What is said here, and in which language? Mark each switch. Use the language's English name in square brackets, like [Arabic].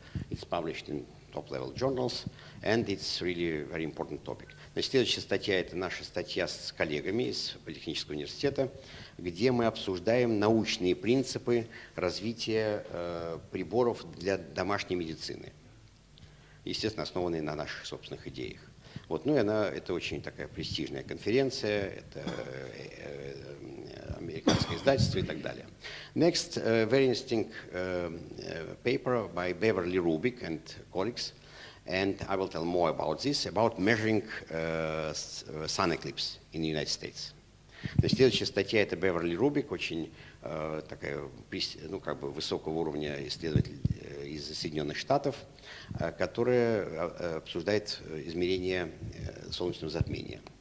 [English] It's published in top-level journals, and it's really a very important topic. [Russian] Значит, следующая статья — это наша статья с коллегами из Политехнического университета, где мы обсуждаем научные принципы развития приборов для домашней медицины, естественно, основанные на наших собственных идеях. Вот, ну и это очень такая престижная конференция, это американское издательство и так далее. [English] Next, very interesting paper by Beverly Rubik and colleagues, and I will tell more about this, about measuring sun eclipse in the United States. [Russian] Значит, следующая статья — это Beverly Rubik, очень такая, ну, как бы высокого уровня исследователь из Соединенных Штатов, которая обсуждает измерение солнечного затмения.